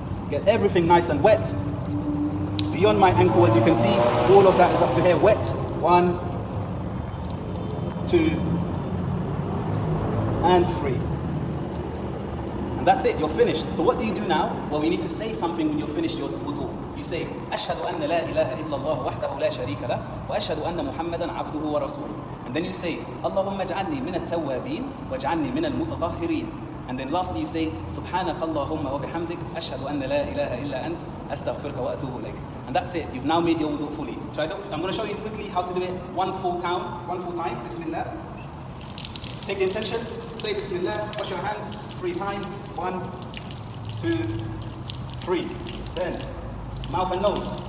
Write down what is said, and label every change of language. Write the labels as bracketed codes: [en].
[en] Get everything nice and wet. Beyond my ankle, as you can see, all of that is up to here, wet. 1, 2, and 3. And that's it, you're finished. So what do you do now? Well, you need to say something when you're finished your wudu. You say, [ar] أشهد أن لا إله إلا الله وحده لا شريك له وأشهد أن محمدا عبده ورسوله. [en] And then you say, [ar] اللهم اجعلني من التوابين واجعلني من المتطهرين. [en] And then lastly you say, [ar] سبحانك اللهم وبحمدك أشهد أن لا إله إلا أنت أستغفرك وأتوب إليك. [en] And that's it, you've now made your wudu fully. I'm going to show you quickly how to do it one full time. Bismillah. Take the intention, say Bismillah, wash your hands 3 times. 1, 2, 3. Then, mouth and nose.